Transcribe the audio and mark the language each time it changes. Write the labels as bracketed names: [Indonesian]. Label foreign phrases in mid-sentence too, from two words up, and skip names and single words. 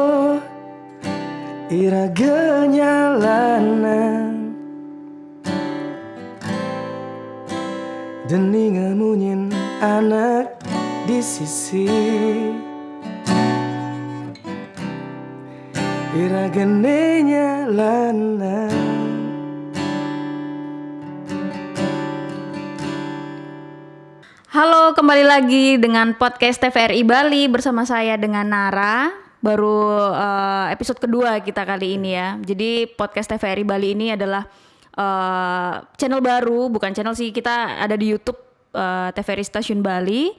[Balinese] iraga nyalanan deni ngamunyin anak di sisi iraga nyalanan. [Indonesian] Halo, kembali lagi dengan podcast TVRI Bali bersama saya dengan Nara. Baru episode kedua kita kali ini ya. Jadi podcast TVRI Bali ini adalah channel baru, bukan channel sih, kita ada di YouTube TVRI Stasiun Bali.